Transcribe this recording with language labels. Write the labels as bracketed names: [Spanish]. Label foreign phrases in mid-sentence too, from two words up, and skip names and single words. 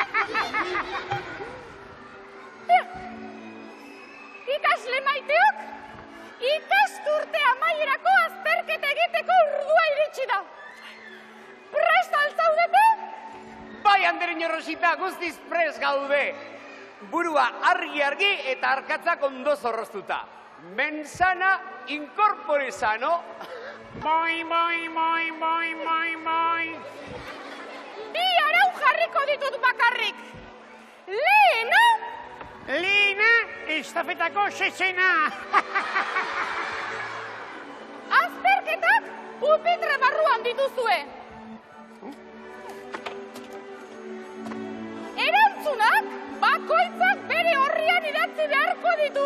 [Basque] Ikasle maiteok, ikasturte amaierako azterketa egiteko urdua iritsi da. Prest altzaudete? Bai, Andereño Rosita, guztiz prest gaude. Burua argi-argi eta arkatzak ondo zorroztuta. [Latin] Mensana incorpore sano. Moi, moi, moi, moi, moi, moi. [Basque] Bi arau jarriko ditut bakarrik. Lehena, Lina, estafetako sesena. azterketak pupitre barruan dituzue. Erantzunak bakoitzak bere horrian idatzi beharko ditu.